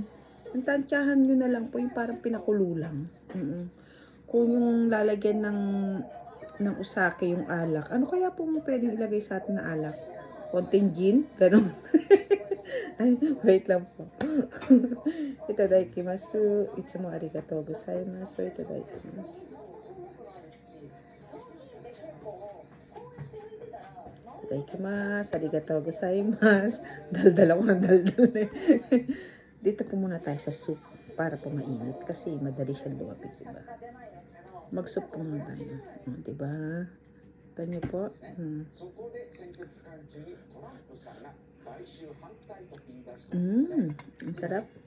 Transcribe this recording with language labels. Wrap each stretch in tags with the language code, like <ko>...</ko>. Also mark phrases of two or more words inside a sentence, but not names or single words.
<tl>Ang tansyahan nyo na lang po yung parang pinakulo lang. Kung yung lalagyan ng usake yung alak. Ano kaya po mo pwedeng ilagay sa atin na alak? Konting gin? Ganon. Ay, wait lang po.</tl> <ja>いただきます. いつもありがとうございます。いただきます。いただきます. ありがとうございます.</ja> <tl>Daldal ako ng daldal. Dito po muna tayo sa soup para po mainit. Kasi madali siyang lumapit, diba? Mag-soup po muna tayo. Diba? Tanyo po. Ang sarap.</tl>